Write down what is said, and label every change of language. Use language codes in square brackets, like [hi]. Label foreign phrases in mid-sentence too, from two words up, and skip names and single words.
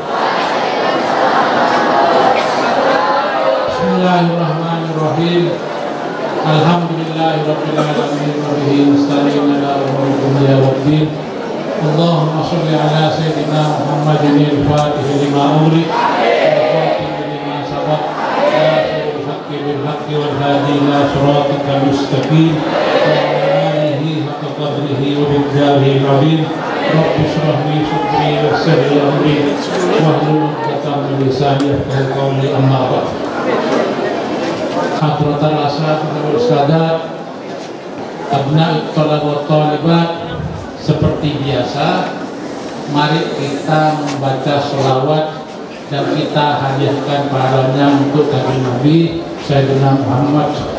[ar] بسم الله الرحمن الرحيم. الحمد لله رب العالمين وبه نستعين على أمور الدنيا والدين. اللهم صل على سيدنا محمد الفاتح لما أغلق والخاتم لما سبق ناصر الحق بالحق والهادي إلى صراطك المستقيم قدره وبمقداره العظيم. رب اشرح لي صدري ويسر لي أمري واحلل عقدة من لساني يفقهوا قولي, أما بعد. حضرة الأساتذة والسادات, أبناء الطلاب والطالبات, [id] seperti biasa mari kita membaca sholawat dan kita hadiahkan pahalanya untuk Nabi Sayyidina Muhammad.